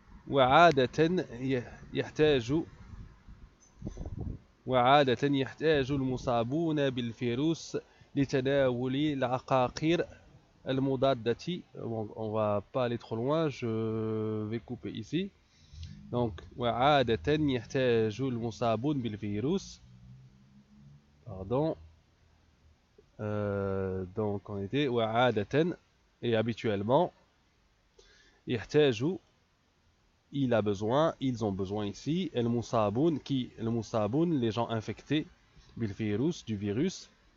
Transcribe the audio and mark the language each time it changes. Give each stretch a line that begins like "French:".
Arabic: وعادة يحتاج وعادة يحتاج المصابون بالفيروس لتناول العقاقير المضادة.
French: On va pas aller trop loin, je vais couper ici.
Arabic: Donc وعادة يحتاج المصابون بالفيروس.
French: Pardon. Donc on était
Arabic: وعادة
French: et habituellement
Arabic: يحتاج,
French: il a besoin, ils ont besoin ici
Arabic: المصابون,
French: qui المصابون, les gens infectés
Arabic: بالفيروس,
French: du virus.